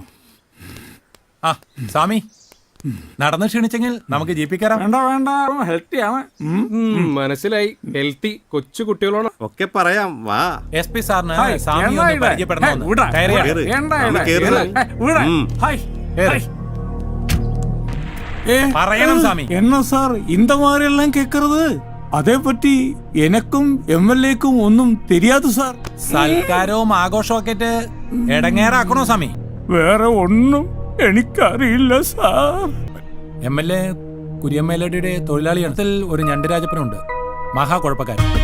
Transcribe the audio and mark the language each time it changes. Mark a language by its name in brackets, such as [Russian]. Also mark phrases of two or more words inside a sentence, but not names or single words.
[Malayalam] സ്വാമി, നടന്ന് ക്ഷണിച്ചെങ്കിൽ നമുക്ക് ജീപ്പിക്കാറാം. വേണ്ട വേണ്ട, ഹെൽത്തിയാണ്. മനസ്സിലായി. ഹെൽത്തി കൊച്ചു കുട്ടികളോട് ഒക്കെ പറയാം. വാ. SP സാറിന് സ്വാമി ഒന്ന് പരിചയപ്പെടണമെന്ന്. പറയണം സ്വാമി. [Tamil] என்ன சார் இந்த மாதிரி எல்லாம் கேக்குறது? [Malayalam] അതേ പറ്റി എനക്കും MLA-ക്കും ഒന്നും தெரியாது സാർ. സൽക്കാരവും ആഘോഷവും ഒക്കെ ഇട്ട് ഇടങ്ങേറാക്കണോ സ്വാമി? വേറെ ഒന്നും എനിക്കറിയില്ല സാർ. MLA കുര്യൻ മെലഡിയുടെ തൊഴിലാളി ഗണത്തിൽ ഒരു ഞണ്ടുരാജപ്പനുണ്ട്, മഹാ കുഴപ്പക്കാരൻ.